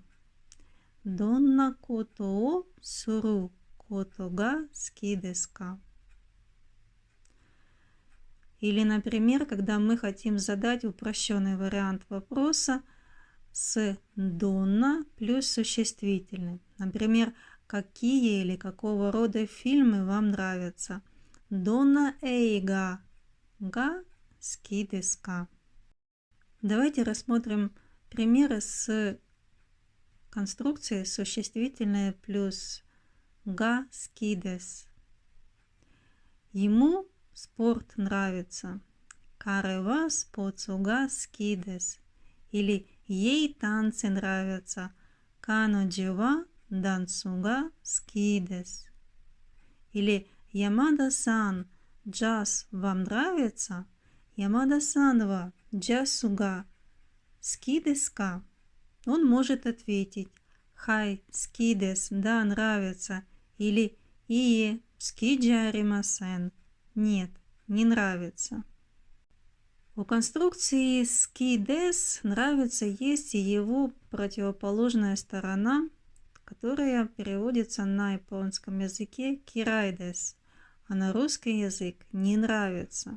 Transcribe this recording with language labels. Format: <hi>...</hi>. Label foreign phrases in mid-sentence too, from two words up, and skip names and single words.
<ja>どんなことをすることが好きですか?</ja> <ru>Или, например, когда мы хотим задать упрощенный вариант вопроса с донна плюс существительным. Например, какие или какого рода фильмы вам нравятся?</ru> <ja>どんな映画が好きですか?</ja> <ru>Давайте рассмотрим примеры с конструкцией существительное плюс</ru> <ja>が好きです.</ja> <ru>Ему спорт нравится.</ru> <ja>彼はスポーツが好きです.</ja> <ru>Или ей танцы нравятся.</ru> <ja>彼女はダンスが好きです.</ja> <ru>Или Ямада-сан, джаз вам нравится?</ru> <ja>山田さんはジャズが好きですか?</ja> <ru>Он может ответить</ru> <ja>はい好きです,</ja> <ru>да, нравится. Или</ru> <ja>いいえ好きじゃありません,</ja> <ru>нет, не нравится. У конструкции ски десу нравится есть и его противоположная сторона, которая переводится на японском языке</ru> <ja>嫌いです,</ja> <ru>а на русский язык не нравится.</ru>